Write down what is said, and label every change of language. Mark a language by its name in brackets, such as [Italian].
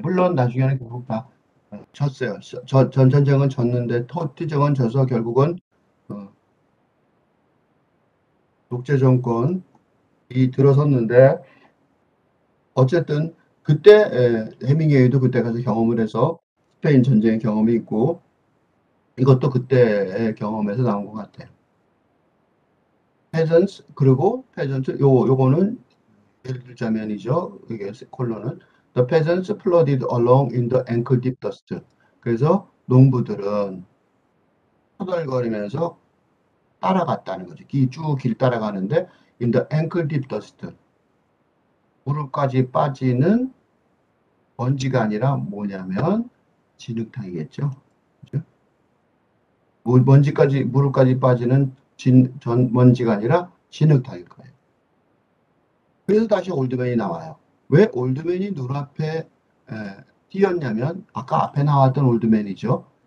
[Korean] 물론 나중에는 결국 다 졌어요. 전 전쟁은 졌는데 토트전은 져서 결국은 어, 독재 정권이 들어섰는데 어쨌든 그때 해밍웨이도 그때 가서 경험을 해서 스페인 전쟁의 경험이 있고 이것도 그때의 경험에서 나온 것 같아요. peasants 그리고 peasant 요거는 예를 들자면이죠. 이게 콜론은 [English] the peasants plodded along in the ankle deep dust. [Korean] 그래서 농부들은 터덜거리면서 따라갔다는 거죠. 쭉 길 따라가는데 [English] in the ankle deep dust. [Korean] 무릎까지 빠지는 먼지가 아니라 뭐냐면 진흙탕이겠죠. 그죠? 무릎까지 빠지는 먼지가 아니라 진흙탕일 거예요. 그래서 다시 올드맨이 나와요. 왜 올드맨이 눈앞에 띄었냐면 아까 앞에 나왔던 올드맨이죠.